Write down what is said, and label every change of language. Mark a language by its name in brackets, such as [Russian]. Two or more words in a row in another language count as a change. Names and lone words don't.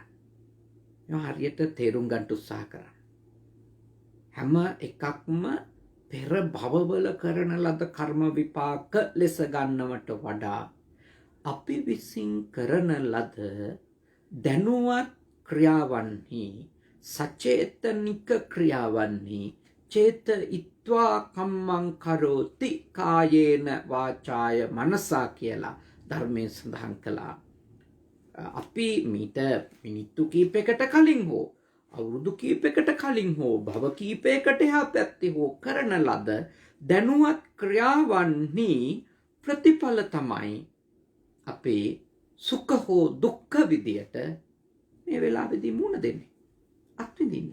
[Sinhala] මේවා හරියට තේරුම් ගන්න උත්සාහ කරන්න. හැම එකක්ම පෙර භවවල කරන ලද කර්ම විපාක ලෙස ගන්නවට වඩා අපි විසින් කරන ලද දැනුවත් ක්‍රියාවන්හි සචේතනික ක්‍රියාවන්හි [Pali] චේත ඉත්වා කම්මං කරෝති කායේන වාචාය මනසා [Sinhala] කියලා ධර්මයෙන් සඳහන් කළා. අපි මීට මිනිත්තු කීපයකට කලින් හෝ අවුරුදු කීපයකට කලින් හෝ භව කීපයකට එහා පැත්තේ හෝ කරන ලද දැනුවත් ක්‍රියාවන්හි ප්‍රතිඵල තමයි අපේ සුඛ හෝ දුක්ඛ විදියට මේ වෙලාවේදී මුණ දෙන්නේ, අත්විඳින්නේ.